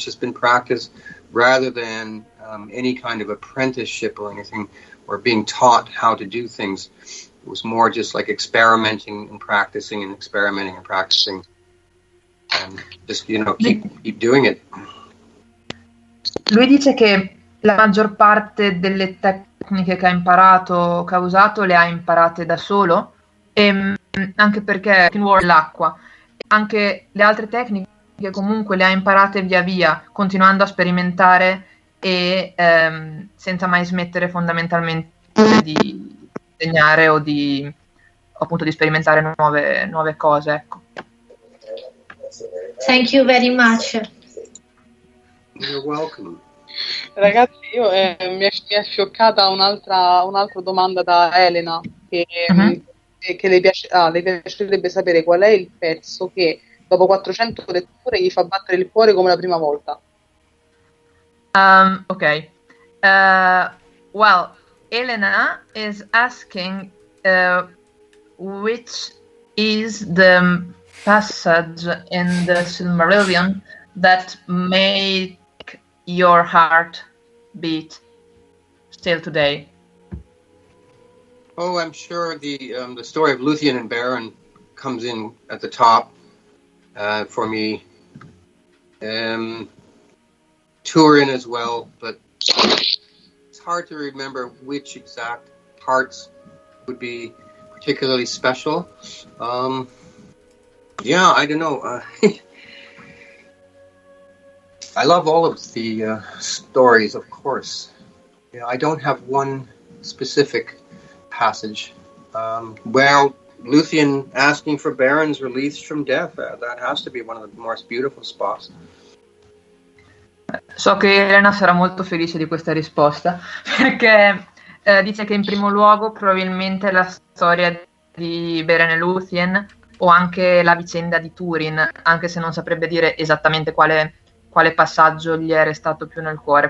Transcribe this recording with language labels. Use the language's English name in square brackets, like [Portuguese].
[English] It's just been practice rather than any kind of apprenticeship or anything, or being taught how to do things. It was more just like experimenting and practicing and experimenting and practicing, and just keep doing it. [Italian] Lui dice che la maggior parte delle tecniche che ha imparato, che ha usato, le ha imparate da solo, e anche perché l'acqua, anche le altre tecniche comunque le ha imparate via via, continuando a sperimentare e senza mai smettere fondamentalmente di disegnare o appunto di sperimentare nuove cose, ecco. [English] Thank you very much. You're welcome. [Italian] Ragazzi, mi è scioccata un'altra domanda da Elena che le piacerebbe sapere qual è il pezzo che dopo 400 letture gli fa battere il cuore come la prima volta. [English] Okay. Well, Elena is asking which is the passage in the Silmarillion that make your heart beat still today. Oh, I'm sure the story of Luthien and Beren comes in at the top for me. Turin as well, but it's hard to remember which exact parts would be particularly special. Yeah, I don't know. I love all of the stories, of course. Yeah, I don't have one specific passage. Well, Luthien asking for Beren's release from death, that has to be one of the most beautiful spots. [Italian] So che Elena sarà molto felice di questa risposta, perché dice che in primo luogo probabilmente la storia di Beren e Luthien, o anche la vicenda di Turin, anche se non saprebbe dire esattamente quale passaggio gli è restato più nel cuore.